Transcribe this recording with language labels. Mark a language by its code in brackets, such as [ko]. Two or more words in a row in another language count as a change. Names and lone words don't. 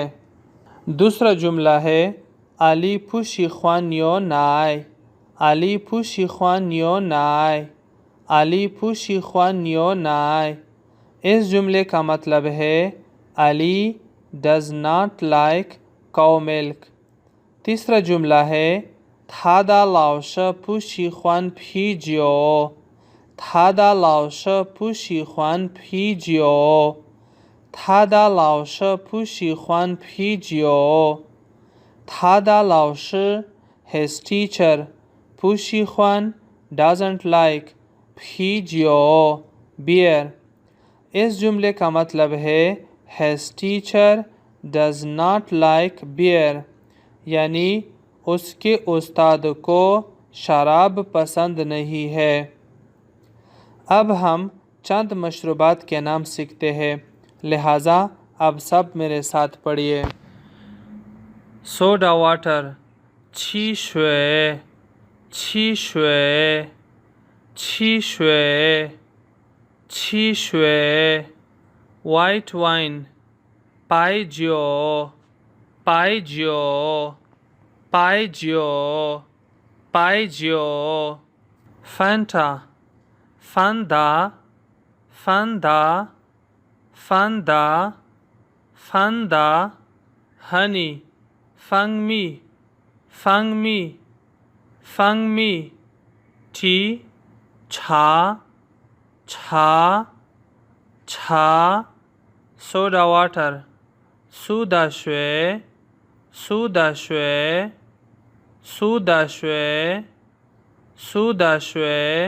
[ur] دوسرا جملہ ہے [zh] 阿里不喜欢牛奶，阿里不喜欢牛奶，阿里不喜欢牛奶. [ur] اس جملے کا مطلب ہے [en] Ali does not like cow milk. [ur] تیسرا جملہ ہے [zh] 他的老师不喜欢啤酒他的老师不喜欢啤酒他的老师不喜欢啤酒他的老师 [en] his teacher [zh] 不喜欢 [en] doesn't like [zh] 啤酒 beer [ur] اس جملے کا مطلب ہے [en] his teacher does not like beer [ur] یعنی اس کے استاد کو شراب پسند نہیں ہے۔ اب ہم چند مشروبات کے نام سیکھتے ہیں، لہٰذا اب سب میرے ساتھ پڑھیے۔ [en] soda water, [zh] 汽水，汽水，汽水，汽水. [en] white wine, [zh] 白酒，白酒，白酒，白酒. فانٹا، فاندا، فاندا، فاندا، فاندا۔ [en] ہنی، [zh] 蜂蜜，蜂蜜，蜂蜜. [en] ٹی، [zh] 茶，茶，茶. [en] soda water, [zh] 苏打水，苏打水，苏打水，苏打水.